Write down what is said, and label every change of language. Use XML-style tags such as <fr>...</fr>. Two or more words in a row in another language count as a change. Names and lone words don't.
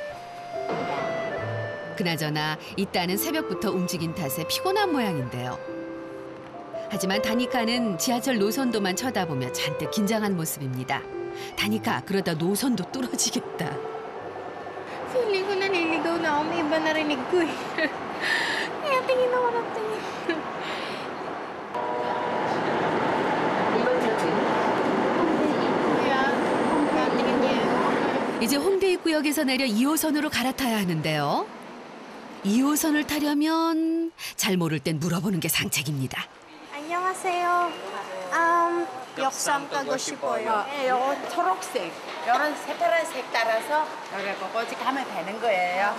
<ko>그나저나 이따는 새벽부터 움직인 탓에 피곤한 모양인데요. 하지만 다니카는 지하철 노선도만 쳐다보며 잔뜩 긴장한 모습입니다. 다니카, 그러다 노선도 뚫어지겠다.</ko> <tl>Feeling ko naliligaw na ako. May iba narinig ko eh. Kaya tingin ako ng tingin. Kaya tingin niya.</tl> <ko>이제 홍대 입구역에서 내려 2호선으로 갈아타야 하는데요. 2호선을 타려면 잘 모를 땐 물어보는 게 상책입니다. 안녕하세요. 역삼 가고 싶어요. 네, 요거 초록색, 요런 새파란 색 따라서 여기 꼬꼬지 가면 되는 거예요.</ko>